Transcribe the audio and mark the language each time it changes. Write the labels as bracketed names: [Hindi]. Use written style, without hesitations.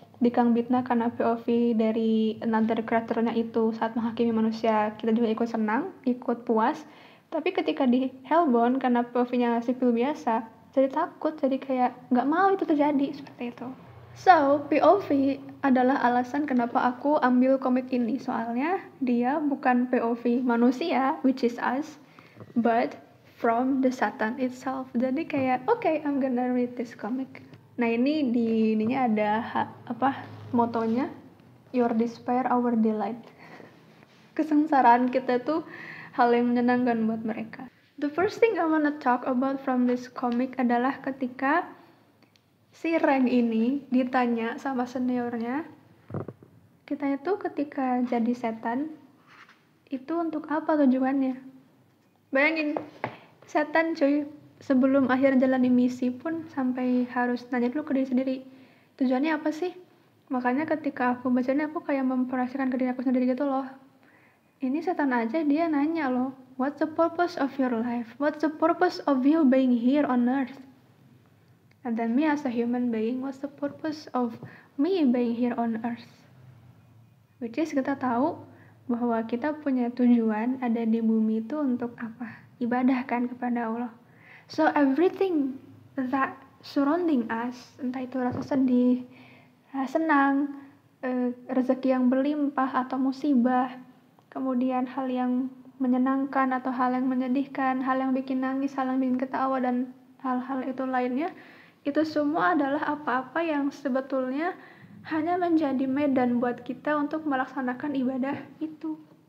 [Indonesian] dikang-bitna karena POV dari another karakternya itu saat menghakimi manusia, kita juga ikut senang, ikut puas. Tapi ketika di Hellbound karena POV-nya sipil biasa, jadi takut, jadi kayak nggak mau itu terjadi seperti itu. So, POV adalah alasan kenapa aku ambil komik ini. Soalnya dia bukan POV manusia, [English] which is us, but from the Satan itself. [Indonesian] Jadi kayak, [English] okay, I'm gonna read this comic. [Indonesian] Nah ini di ininya ada motonya, [English] Your despair our delight. [Indonesian] Kesengsaraan kita tuh hal yang menyenangkan buat mereka. [English] The first thing I wanna talk about from this comic [Indonesian] adalah ketika si Rank ini ditanya sama seniornya, kita itu ketika jadi setan itu untuk apa tujuannya? Bayangin, setan cuy, sebelum akhir jalani misi pun sampai harus nanya dulu ke diri sendiri, tujuannya apa sih? Makanya ketika aku bacanya aku kayak memperhatikan ke diri aku sendiri gitu loh. Ini setan aja dia nanya loh, [English] what's the purpose of your life? What's the purpose of you being here on earth? And then me as a human being, what's the purpose of me being here on earth? Which is [Indonesian] kita tahu bahwa kita punya tujuan ada di bumi itu untuk apa? Ibadah kan kepada Allah. [English] So everything that surrounding us, [Indonesian] entah itu rasa sedih, senang, rezeki yang berlimpah atau musibah, kemudian hal yang menyenangkan atau hal yang menyedihkan, hal yang bikin nangis, hal yang bikin ketawa, dan hal-hal itu lainnya, itu semua adalah apa-apa yang sebetulnya hanya menjadi medan buat kita untuk melaksanakan ibadah itu.